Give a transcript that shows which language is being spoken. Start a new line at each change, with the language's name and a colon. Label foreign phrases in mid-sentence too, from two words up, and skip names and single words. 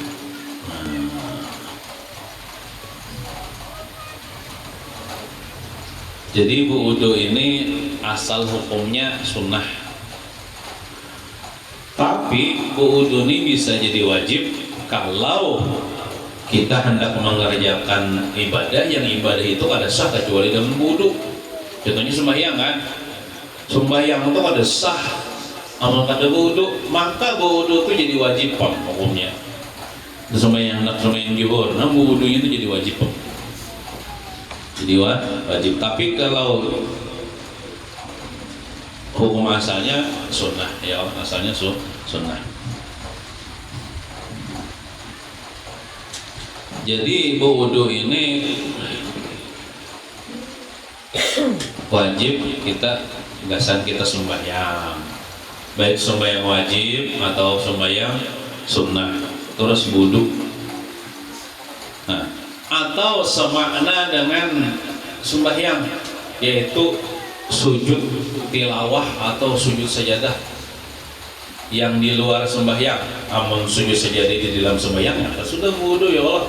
Indonesian: Jadi wudu ini asal hukumnya sunnah, tapi wudu ini bisa jadi wajib kalau kita hendak mengerjakan ibadah yang ibadah itu
Banjar: kada sah
Indonesian: kecuali dengan wudu. Contohnya sembahyang kan, sembahyang itu
Banjar: kada sah amal kada wudu,
Indonesian: maka wudu itu jadi wajib hukumnya. Sembahyang hendak sembahyang zuhur, nah wudunya itu jadi wajib. Jadi wajib. Tapi kalau hukum asalnya sunnah ya, asalnya sunnah. Jadi wudu ini wajib kita gasan kita sembahyang, baik sembahyang wajib atau sembahyang sunnah, terus wudu. Nah, atau semakna dengan sembahyang, yaitu sujud tilawah atau sujud sajadah yang di luar sembahyang.
Banjar: Amun sujud sajadah di dalam sembahyang ya sudah wudu ya Allah.